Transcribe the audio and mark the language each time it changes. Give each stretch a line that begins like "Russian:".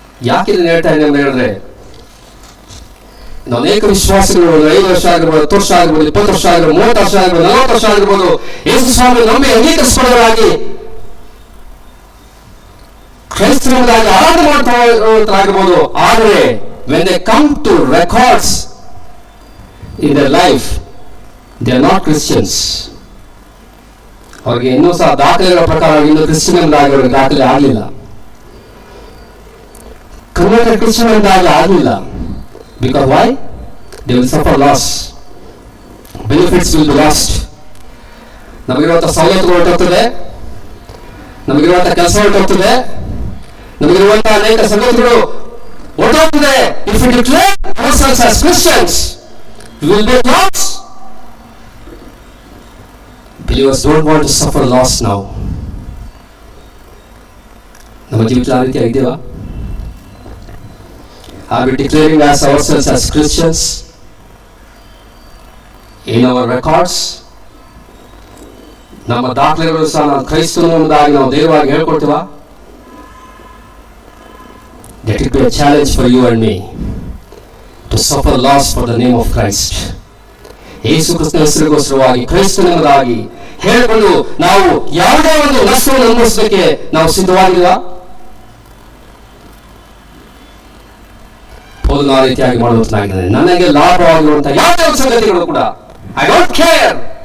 Kannada: ಯಾಕೆ ಇದನ್ನು ಹೇಳ್ತಾ ಇದ್ದೇನೆ ಅಂತ ಹೇಳಿದ್ರೆ, ಅನೇಕ ವಿಶ್ವಾಸಿಗಳು 5 ವರ್ಷ ಆಗಿರ್ಬೋದು, 10 ವರ್ಷ ಆಗಿರ್ಬೋದು, 20 ವರ್ಷ ಆಗಿರ್ಬೋದು, 30 ವರ್ಷ ಆಗಿರ್ಬೋದು, 40 ವರ್ಷ ಆಗಿರ್ಬೋದು, ಯೇಸು ಸ್ವಾಮಿ ನಂಬಿ ಅಂಗೀಕರಿಸಿಕೊಳ್ಳೋರಾಗಿ ಕ್ರೈಸ್ತರಾಗಿ ಆರಾಧನೆ ಮಾಡ್ತಾಗಿರ್ಬೋದು.
English: ಆದರೆ when they come to records in their life, they are not Christians.
Kannada: ಅವ್ರಿಗೆ ಇನ್ನೂ ಸಹ ದಾಖಲೆಗಳ ಪ್ರಕಾರ ಇನ್ನು ಕ್ರಿಶ್ಚಿಯನ್ ಎಂದಾಗಿ ಅವ್ರಿಗೆ ದಾಖಲೆ ಆಗಲಿಲ್ಲ, ಕನ್ವರ್ಟೆಡ್ ಕ್ರಿಶ್ಚಿಯನ್ ಎಂದಾಗಿ ಆಗಲಿಲ್ಲ.
English: Because why? They will suffer loss. Benefits will be lost.
Kannada: ನಮಗಿರುವಂತಹ ಸವಲತ್ತುಗಳು ಹೊರಟೋಗ್ತದೆ, ನಮಗಿರುವಂತಹ ಕೆಲಸ ಹೊರಟೋಗ್ತದೆ, ನಮಗಿರುವಂತಹ ಅನೇಕ ಸಂಗತಿಗಳು ಹೊರಟೋಗ್ತದೆ.
English: If we declare ourselves as Christians, we will be lost. Believers don't want to suffer loss now.
Kannada: ನಮ್ಮ ಜೀವಿತ ಆ ರೀತಿ ಆಗಿದೆಯಾ?
English: Are we declaring as ourselves as Christians in our records?
Kannada: ನಮ್ಮ ದಾಖಲೆಗಳು ಸಹ ನಾವು ಕ್ರೈಸ್ತನು ಎಂಬುದಾಗಿ ನಾವು ಧೈರ್ಯವಾಗಿ ಹೇಳ್ಕೊಳ್ತೀವ?
English: Let it be a challenge for you and me to suffer loss for the name of Christ.
Kannada: ಯೇಸು ಕ್ರಿಸ್ತನ ಹೆಸರಿಗೋಸ್ಕರವಾಗಿ ಕ್ರೈಸ್ತನೆಂಬುದಾಗಿ ಹೇಳಿಕೊಂಡು ನಾವು ಯಾವುದೇ ಒಂದು ನಷ್ಟವನ್ನು ಅನುಭವಿಸಲಿಕ್ಕೆ ನಾವು ಸಿದ್ಧವಾಗಿಲ್ವಾ? ಪೌಲನು ಆ ರೀತಿಯಾಗಿ ಮಾಡುವಂತಾಗಿದೆ. ನನಗೆ ಲಾಭವಾಗಿರುವಂತಹ ಯಾವುದೇ ಒಂದು ಸಂಗತಿಗಳು ಕೂಡ
English: I don't care.